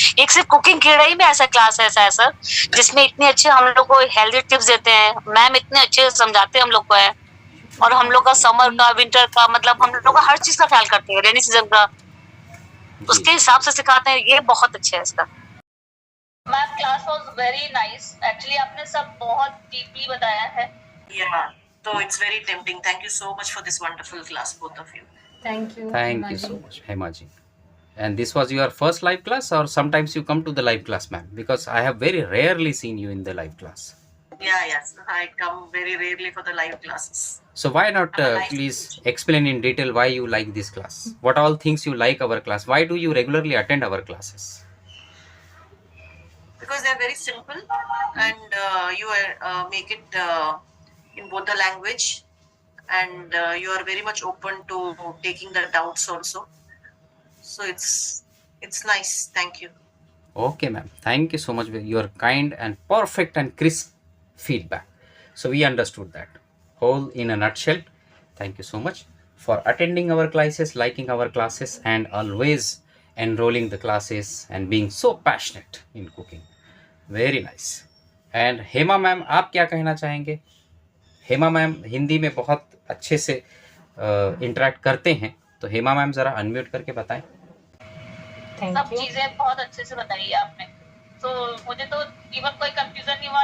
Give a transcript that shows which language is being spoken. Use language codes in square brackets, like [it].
[hi] एक सिर्फ कुकिंग कीड़ा ही में ऐसा क्लास ऐसा है सर जिसमें इतने अच्छे हम लोग को हेल्दी टिप्स देते हैं, मैम इतने अच्छे समझाते हैं हम लोग को है, और हम लोग का समर का विंटर का मतलब हम लोग का हर चीज का ख्याल करते हैं, रेनी सीजन का उसके हिसाब से सिखाते हैं। ये बहुत अच्छा है इसका। Ma'am [en] class was very nice, [hi] actually आपने सब बहुत डीपली बताया है। [en] Yeah, so it's very tempting. Thank you so much for this wonderful class, both of you. Thank you so much, Hema ji. And this was your first live class, or sometimes you come to the live class, ma'am? Because I have very rarely seen you in the live class. Yeah, yes, I come very rarely for the live classes. So why not please explain in detail why you like this class? What all things you like our class? Why do you regularly attend our classes? Because they're very simple, and you make it in both the language, and you are very much open to taking the doubts also. So it's nice. Thank you. Okay, ma'am. Thank you so much for your kind and perfect and crisp feedback. So we understood that whole in a nutshell. Thank you so much for attending our classes, liking our classes, and always enrolling the classes and being so passionate in cooking. Very nice. [hi] And Hema ma'am, आप क्या कहना चाहेंगे? Hema ma'am Hindi में बहुत अच्छे से interact करते हैं, तो हेमा मैम जरा अनम्यूट करके बताएं। सब चीजें बहुत अच्छे से बताई है आपने, तो मुझे तो इवन कोई कंफ्यूजन नहीं हुआ।